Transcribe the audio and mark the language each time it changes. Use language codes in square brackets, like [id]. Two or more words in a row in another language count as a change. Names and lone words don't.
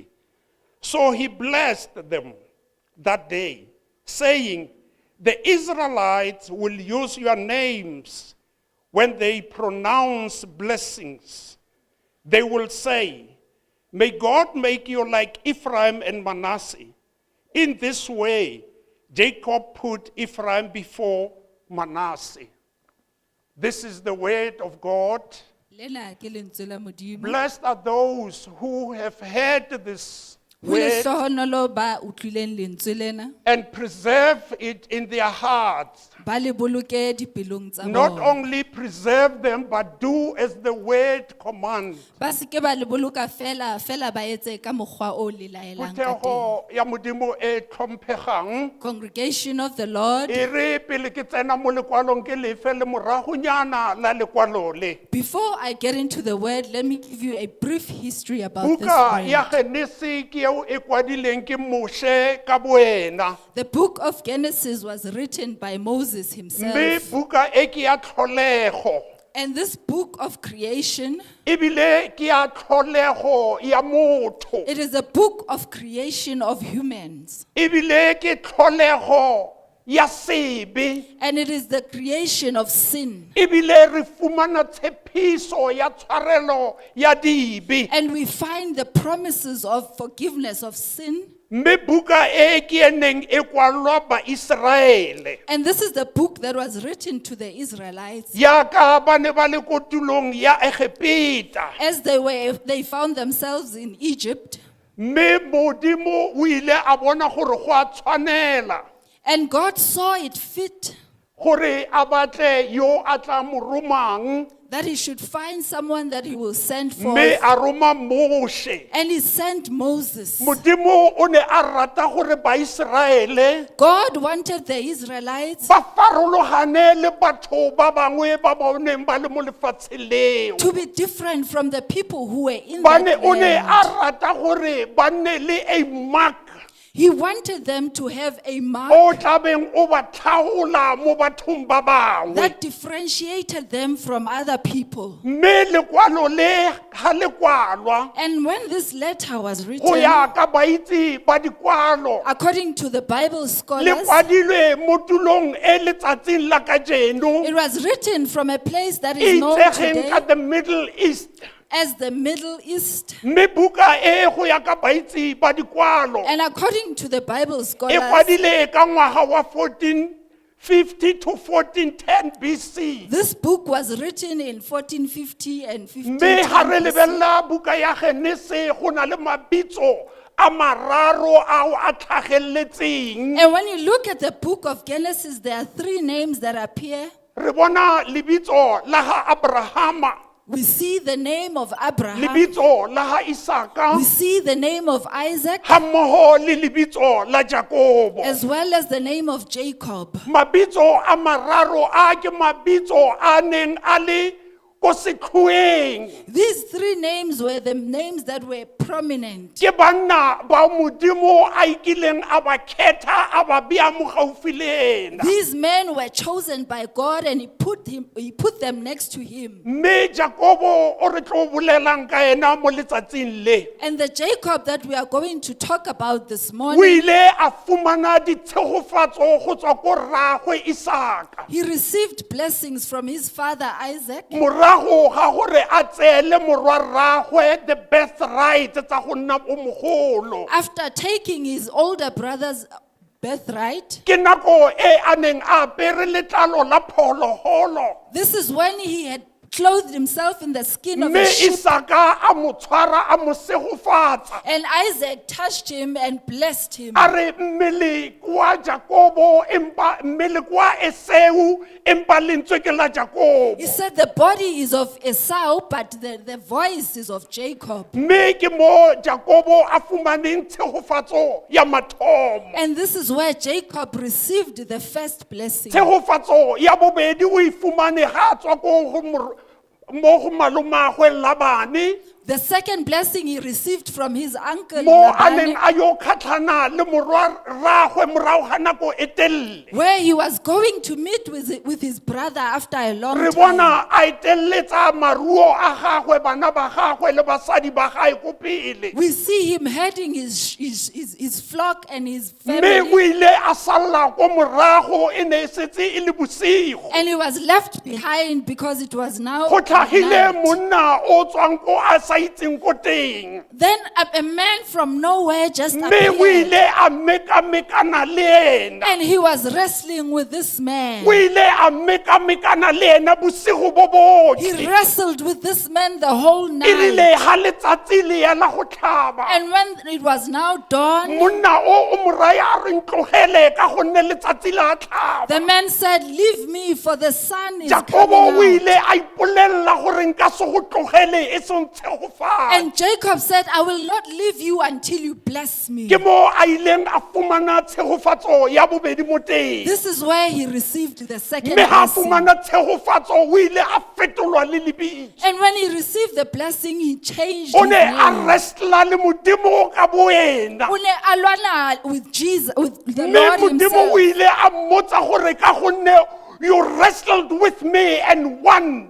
[en] So he blessed them that day, saying, the Israelites will use your names when they pronounce blessings. They will say, may God make you like Ephraim and Manasseh. In this way, Jacob put Ephraim before Manasseh. This is the word of God. [st] Lena ke lentswe la Modimo. [en] Blessed are those who have heard this [st] Ho [en] word [st] lehlohonolo ba utlwileng lentswe lena, [en] and preserve it in their hearts. [st] ba le boloke dipelong tsa [en] Not [st] bona. [en] only preserve them, but do as the word commands. [st] Ba se ke ba le boloka fela ba etse ka mokgwa o le laelang ka teng. [tn] Puteho ya modimo e tlhomphegang. [en] Congregation of the Lord, [tn] E re pele ke tsena mo lekwalong ke lefe le moragonyana la lekwalo le. [en] before I get into the word, let me give you a brief history about this [tn] Buka ya [en] word. [tn] Genese ke eo e kwadileng ke Moshe ka boena. [en] The book of Genesis was written by Moses [tn] Mme [en] himself. [tn] buka e ke ya tlholego. [en] And this book of creation, [tn] Ebile ke ya tlholego ya motho. [en] it is a book of creation of humans. [tn] Ebile ke tlholego ya sebe. [en] And it is the creation of sin. [tn] Ebile re fumana tshepiso ya tshwarelo ya dibe. [en] And we find the promises of forgiveness of sin. [tn] Mme buka e ke eneng e kwalwa ba Israele. [en] And this is the book that was written to the Israelites [tn] Yaka ba ne ba le kotulong ya Egipeta. [en] as they found themselves in Egypt. [tn] Mme Modimo o ile a bona gore go a tshwanela [en] And God saw it fit [tn] gore a batle yo a tla mo romang, [en] that he should find someone that he will send forth. [tn] mme a roma Moshe. [en] And he sent Moses. [tn] Modimo o ne a rata gore ba Israele [en] God wanted the Israelites [tn] ba farologane le batho ba bangwe ba boneng ba le mo lefatsheng leo. [en] to be different from the people who were in [tn] Ba [en] that [tn] ne o ne a [en] land. [tn] rata gore ba nne le a mark [en] He wanted them to have a mark [tn] o tlabeng o ba tlhaola mo bathong ba bangwe. [en] that differentiated them from other people. [tn] Mme lekwalo le ha le kwalwa [en] And when this letter was [tn] go [en] written, [tn] ya ka baitsi ba dikwalo [en] according to the Bible [tn] le [en] scholars, [tn] kwadilwe mo tulong e letsatsing la kajeno [en] it was written from a place that [tn] e [en] is known [tn] itsegeng [en] today [tn] ka the Middle East. [en] as the Middle East. [tn] Mme buka e go ya ka baitsi ba dikwalo [en] And according to the Bible [tn] e [en] scholars, [tn] kwadile ka ngwaga wa 1450 to 1410 BC. [en] this book was written in 1450 and [tn] Mme ha re [en] 1510. [tn] lebella buka ya Genese go na le mabitso a mararo ao a tlhageletseng. [en] And when you look at the book of Genesis, there are three names that appear. [tn] Re bona lebitso la ha Abrahama, [en] We see the name of Abraham. [tn] lebitso la ha Isaka, [en] We see the name of Isaac, [tn] ha mmoho le lebitso la Jakobo. [en] as well as the name of Jacob. [tn] Mabitso a mararo a ke mabitso a neng a le ko setlhoeng. [en] These three names were the names that were prominent. [tn] Ke banna ba Modimo a ikileng a ba khetha a ba bea mo gaufi le ena. [en] These men were chosen by God, and he put them next to him. [tn] Mme Jakobo o re tlo bolelang ka ena mo letsatsing le. [en] And the Jacob that we are going to talk about this [tn] O [en] morning, [tn] ile a fumana ditshegofatso go tswa ko rraagwe Isaka. [en] he received blessings from his father Isaac. [tn] Morago ga gore a tseele morwa rraagwe [en] the birthright [tn] tsa go nna o mogolo. [en] After taking his older brother's birthright, [tn] Ke nako e a neng a apere letlalo la phologolo. [en] this is when he had clothed himself in the skin of [tn] Mme [en] a sheep. [tn] Isaka a mo tshwara a mo segofatsa. [en] And Isaac touched him and blessed him. [tn] A re mmele kwa Jakobo empa mmele kwa Esau empa lentswe ke la Jakobo. [en] He said the body is of Esau, but the voice is of Jacob. [tn] Mme ke mo Jakobo a fumaneng tshegofatso ya mathomo. [en] And this is where Jacob received the first blessing. [tn] Tshegofatso ya bobedi o e fumane ga a tswa ko go mo go malomagwe Labane, [en] The second blessing he received from his uncle [tn] mo a neng [en] Laban, [tn] a yo kgatlhana le morwa rraagwe morago ga nako e telele. [en] where he was going to meet with his brother after a long [tn] Re [en] time. [tn] bona a eteletsa maruo a gagwe bana ba gagwe le basadi ba gae ko pele. [en] We see him heading his flock and his [tn] Mme o [en] family, [tn] ile a salla ko morago e ne e setse e le bosigo. [en] and he was left behind because it was now [tn] Go tlhagile [en] night. [tn] monna o tswang ko a sa itseng ko teng. [en] Then a man from nowhere just [tn] Mme o [en] appeared. [tn] ile a mekamekana le ena. [en] And he was wrestling with this man. [tn] O ile a mekamekana le ena bosigo bo [en] He [tn] botlhe. [en] wrestled with this man the whole [tn] E [en] night. [tn] rile ha letsatsi le ya la go tlhaba. [en] And when it was now dawn, [tn] Monna o mo raya a re ntlogele ka gonne letsatsi la tlhaba. [en] the man said, "Leave me, for the sun is [tn] Jakobo o [en] coming out." [tn] ile a ipolella gore nka se go tlogele e se ntshegofale. [en] And Jacob said, "I will not leave you until you bless me." [tn] Ke mo a ileng a fumana tshegofatso ya bobedi mo teng. [en] This is where he received the second [tn] Mme ha a [en] blessing. [tn] fumana tshegofatso o ile a fetolwa le lebitso. [en] And when he received the blessing, he changed [tn] O [en] his [tn] ne a [en] name. [tn] wrestla le Modimo ka boena. O ne a lwana [en] with Jesus, with the [tn] Mme [en] Lord [tn] Modimo [en] himself. [tn] o ile a mmotsa gore ka gonne [en] you wrestled with me and won.